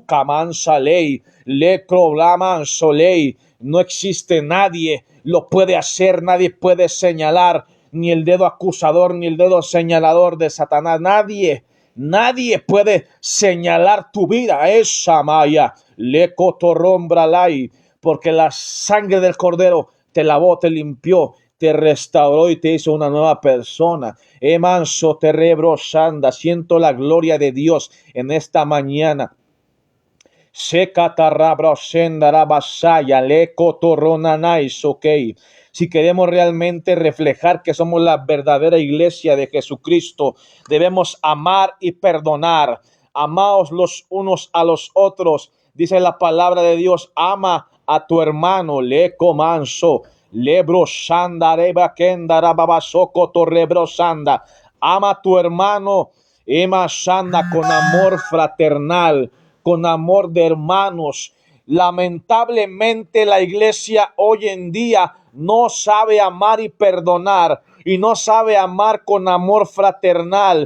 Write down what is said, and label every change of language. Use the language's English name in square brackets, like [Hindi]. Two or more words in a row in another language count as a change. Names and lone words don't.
[Spanish] No existe nadie, lo puede hacer, nadie puede señalar, ni el dedo acusador, ni el dedo señalador de Satanás, nadie puede señalar tu vida. Esa maya, le cotorrombralai, porque la sangre del Cordero te lavó, te limpió, te restauró y te hizo una nueva persona. Emanso terebro shanda, siento la gloria de Dios en esta mañana. Si queremos realmente reflejar que somos la verdadera iglesia de Jesucristo, debemos amar y perdonar. Amaos los unos a los otros. Dice la palabra de Dios, ama a tu hermano, le comanso. Lebro shanda reba kendara babasoko torrebro shanda. Ama a tu hermano, ema shanda, con amor fraternal, con amor de hermanos. Lamentablemente la iglesia hoy en día no sabe amar y perdonar, y no sabe amar con amor fraternal.